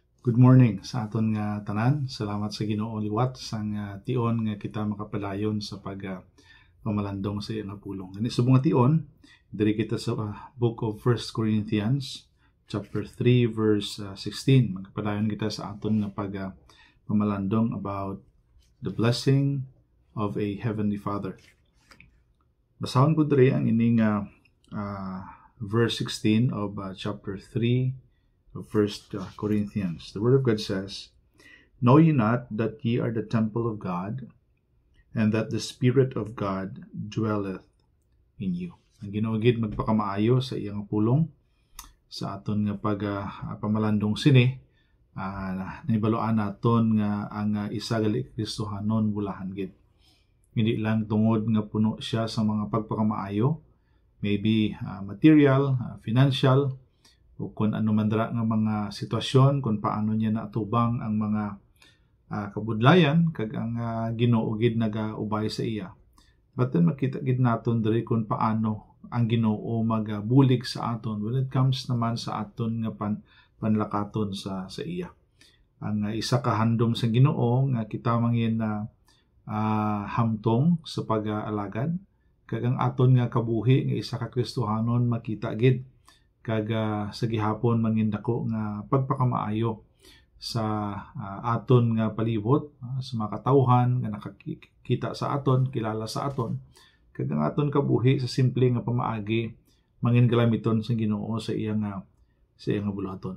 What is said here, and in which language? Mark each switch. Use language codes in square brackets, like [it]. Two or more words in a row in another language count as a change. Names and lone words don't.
[en] Good morning [hil] sa aton nga tanan. Salamat sa Ginoo liwat sang tion nga kita makapadayon sa pamalandong sa iyang pulong. Kani subong nga tion, diri kita sa [en] book of 1 Corinthians chapter 3 verse 16. [hil] Magpadayon kita sa aton nga pamalandong [en] about the blessing of a heavenly Father. [hil] Basahon ko diri ang ining [en] verse 16 of chapter 3 of 1 Corinthians. The Word of God says, "Know ye not that ye are the temple of God, and that the Spirit of God dwelleth in you." [hil] Ang Ginoo gid magpakamaayo sa iyang pulong sa aton nga pamalandong sini, naibaluan naton nga ang isa gali Kristohanon bulahan gid. Hindi lang tungod nga puno siya sa mga pagpakamaayo, [en] maybe material, financial, [hil] o kung ano man dira nga mga sitwasyon, kung paano niya natubang ang mga kabudlayan, kag ang Ginoo gid nagaubay sa iya. [en] But then [hil] makita gid naton diri kung paano ang Ginoo magabulig sa aton [en] when it comes [hil] naman sa aton nga panlakaton sa iya. Ang isa ka handom sa Ginoo nga kita mangin hamtong sa pag-alagad, kag ang aton nga kabuhi nga isa ka Kristohanon makita gid kag sa gihapon mangindako nga pagpakamaayo sa aton nga palibot, sa mga katawhan nga nakakita sa aton, kilala sa aton, kag ang aton kabuhi sa simple nga pamaagi mangin galamiton sa Ginoo sa iyang bulaton.